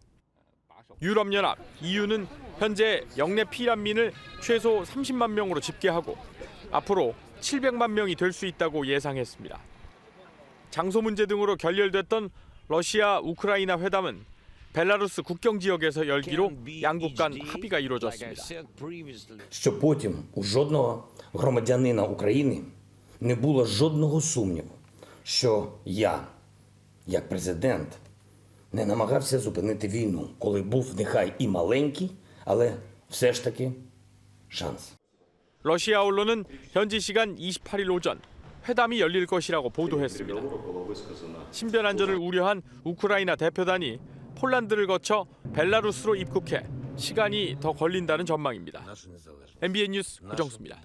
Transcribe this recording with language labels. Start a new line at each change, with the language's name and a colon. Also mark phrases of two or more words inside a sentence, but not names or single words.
Korean: 유럽연합, EU는 현재 영내 피난민을 최소 30만 명으로 집계하고 앞으로 700만 명이 될 수 있다고 예상했습니다. 장소 문제 등으로 결렬됐던 러시아 우크라이나 회담은 벨라루스 국경 지역에서 열기로 양국 간 합의가 이루어졌습니다.
Ukrainian: Що потім у жодного громадянина України не було жодного сумніву, що я, як президент, не намагався зупинити війну, коли був нехай і маленький, але все ж таки шанс.
Korean: 러시아 언론은 현지 시간 28일 오전 회담이 열릴 것이라고 보도했습니다. 신변 안전을 우려한 우크라이나 대표단이 폴란드를 거쳐 벨라루스로 입국해 시간이 더 걸린다는 전망입니다. MBN 뉴스 구정수입니다.